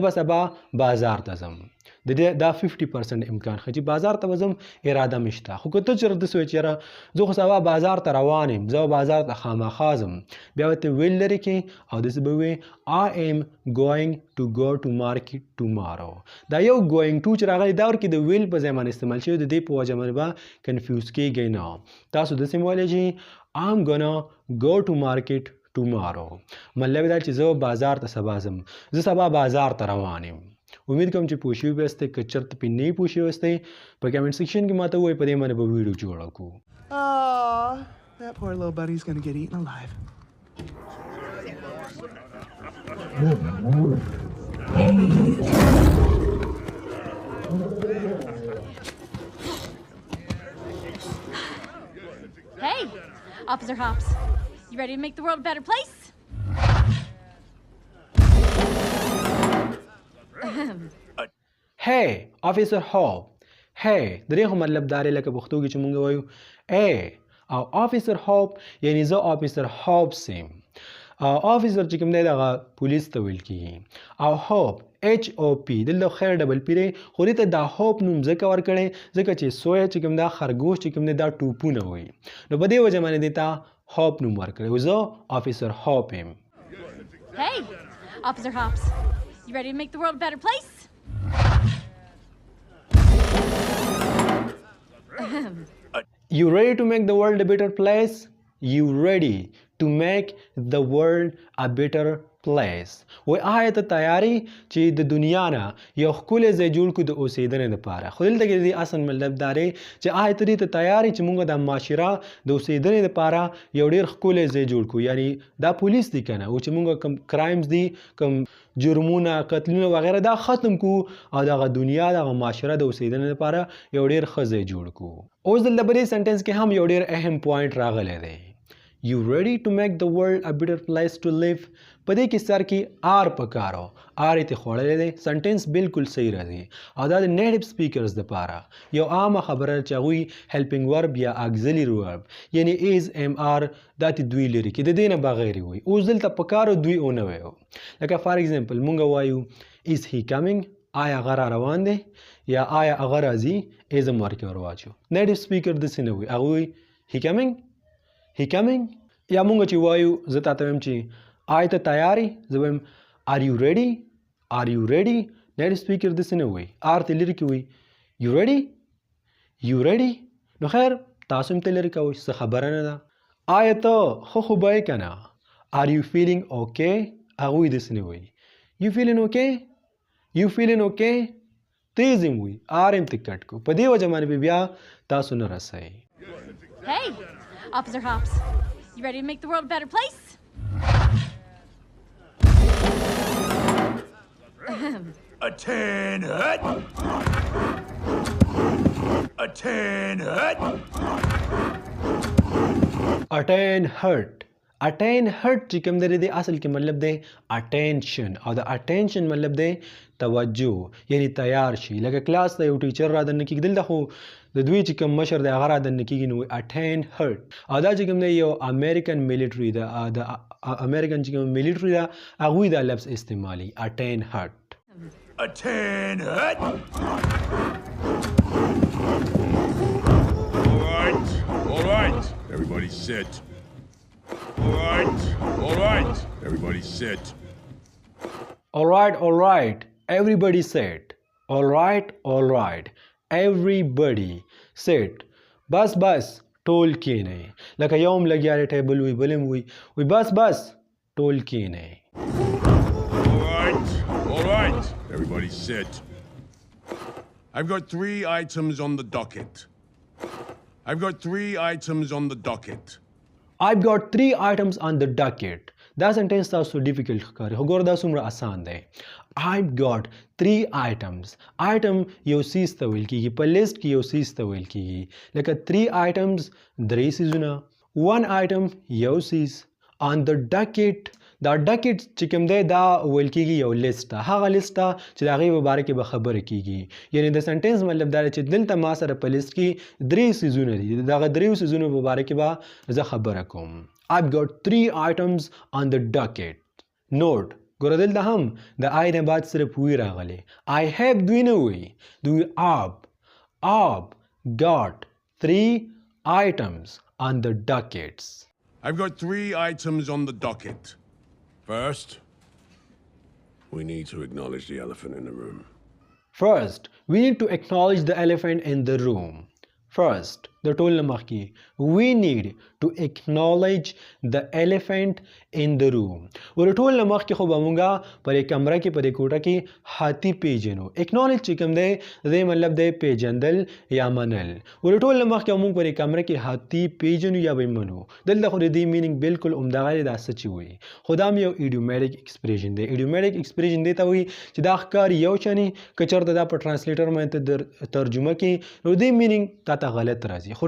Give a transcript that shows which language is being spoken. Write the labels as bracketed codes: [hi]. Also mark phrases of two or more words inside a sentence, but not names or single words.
[ps] به سبا بازار ته ځم د دې دا 50% امکان ښه چې بازار ته به ځم اراده مې شته خو که ته چېرته داسې وایې چې یاره زه خو سبا بازار ته روان یم زه بازار ته خامخا ځم بیا به ته ویل لرې کړې او داسې به وایې [en] I am going to go to market tomorrow [ps] دا یو [en] going to [ps] چې راغلی دا ورکې د ویل په ځای باندې استعمال شوی د دې په وجه باندې به کنفیوز کېږئ نه تاسو داسې ویلی چې [en] I'm gonna go to market tomorrow [ps] مطلب دا چې زه بازار ته سبا ځم زه سبا بازار ته روان یم امید کوم چې پوه شوي به یاستئ که چېرته پرې نه پوه شوي یاستئ په [en] comment section [ps] کې ماته ووایئ په دې باندې به ویډیو جوړه کړو [en] Aw, that poor little buddy's gonna get eaten alive. Hey, Officer Hops. You ready to make the world a better place? Hey, Officer Hop. [ps] Hey, د دې خو مطلب دا دی لکه پښتو کې چې مونږ وایو او Officer Hop یعنی زه Officer Hops یم Officer چې کوم دی دغه پولیس ته ویل کېږي او Hop HOP دلته خیر [en] double p [ps] دی خو دې ته دا هوپ نوم ځکه ورکړی ځکه چې سویه چې کوم دا خرګوش چې کوم دی دا ټوپونه وایي نو په دې وجه باندې دې ته هوپ نوم ورکړی و زه Officer Hop یم [en] Hey, Officer Hops. You ready to make the world a better place? You ready to make the world a better place? You ready to make the world a better place. [ps] و آیا ته تیاری چې د دنیا نه یو ښکلی ځای جوړ کړو د اوسېدنې لپاره خو دلته کې د دې اصل مطلب دا دی چې آیا ته دې ته تیاری چې موږ د معاشره د اوسېدنې لپاره یو ډېر ښکلی ځای جوړ کړو یعنی دا پولیس دی که نه او چې موږ کوم کرایمز دي کوم جرمونه قتلونه وغیره دا ختم کړو او دغه دنیا دغه معاشره د اوسېدنې لپاره یو ډېر ښه ځای جوړ کړو اوس دلته په دې سنټنس کې هم یو ډېر اهم پوینټ راغلی دی [en] You ready to make the world a better place to live? [ps] په دې کې سر کې آر پکارو آر یې خوړلی دی سنټنس بالکل صحیح راځي او دا د [en] native speakers [ps] دپاره یو عامه خبره چې هغوی [en] helping verb [ps] یا [en] auxiliary verb [ps] یعنی [en] is am are [ps] دا ته دوی لري کې د دې نه بغیر وایي اوس دلته پکارو دوی ونه وایو لکه [en] for example [ps] مونږ وایو [en] is he coming [ps] آیا هغه را روان دی یا آیا هغه راځي [en] is am [ps] ورکې ور واچو [en] native speaker [ps] داسې نه وایي هغه وایي [en] he coming He coming? [ps] یا مونږ چې وایو زه تاته وایم چې آیا ته تیاری زه وایم [en] Are you ready? Are you ready? native speaker [ps] داسې نه وایي آر ته لرې کې وایي [en] You ready? You ready? [ps] نو خیر تاسو هم ته لرې کوئ څه خبره نه ده آیا ته ښه خو به یې که نه [en] Are you feeling okay? [ps] هغوی داسې نه وایي [en] You feeling okay? You feeling okay? [ps] تیز هم وایي آر هم ته کټ کړو په دې وجه باندې بیا تاسو نه رسئ [en] Hey, Officer Hops. You ready to make the world a better place? A tin hut? A tin hut? attain hurt attain hurt [ps] چې کوم دی د اصل کې مطلب دی attention او د attention مطلب دی توجه یعنی تیار شي لکه کلاس ته یو ټیچر را دننه کېږي دلته خو د دوی چې کوم مشر دی هغه را دننه کېږي نو [en] attain hurt [ps] او دا چې کوم دی یو [en] American military [ps] د امریکن چې کوم ملټري دا هغوی دا لفظ استعمالي [en] attain hurt A tin hut? All right. Everybody sit. All right. Everybody sit. all right everybody said all right everybody said [ps] بس ټول کېنئ لکه یوم لګیا دی ټیبل وي بلم وي بس ټول کېنئ [en] All right. Everybody sit. I've got 3 items on the docket. I've got 3 items on the docket. I've got 3 items on the docket. [ps] دا سنټنس تاسو ډیفیکلټ ښکاري خو ګوره دا څومره آسان دی [en] I've got 3 items. [ps] item یو سیز ته ویل کېږي په لیست کې یو سیز ته ویل کېږي لکه 3 items 3 سیزونه 1 item یو سیز [en] on the docket [ps] دا ډکټ چې کوم دی دا ویل کېږي یو لیست ته هغه لیست ته چې د هغې په باره کې به خبره کېږي یعنې د سنټنس مطلب دا دی چې دلته ما سره په لیست کې 3 سیزونه دي د هغه 3 سیزونو په باره کې به زه خبره کوم [en] I've got 3 items on the docket [ps] نوټ ګوره دلته هم د آی نه بعد صرف وی راغلی [en] I have [ps] دوی نه وی دوی [en] I've got 3 items on the dockets I've got 3 items on the docket. First, we need to acknowledge the elephant in the room. First, we need to acknowledge the elephant in the room. First, the [ps] ټول نه مخکې [en] we need to acknowledge the elephant in the room. [ps] ور ټول نه مخکې خو به مونږه په دې کمره کې په دې کوټه کې هاتي پیژنو acknowledge چې کوم دی د مطلب دی پیژندل یا منل ور ټول نه مخکې مونږ په دې کمره کې هاتي پیژنو یا به منو دلته خو د دې مینینګ بالکل عمدغه دا څه وي خو دا یو [en] idiomatic expression [ps] دی [en] idiomatic expression [ps] دی ته وي چې دا ښکار یو چني که چېرته دا په ټرانسلیټر باندې ترجمه کې نو دې مینینګ تا ته غلط راځي خو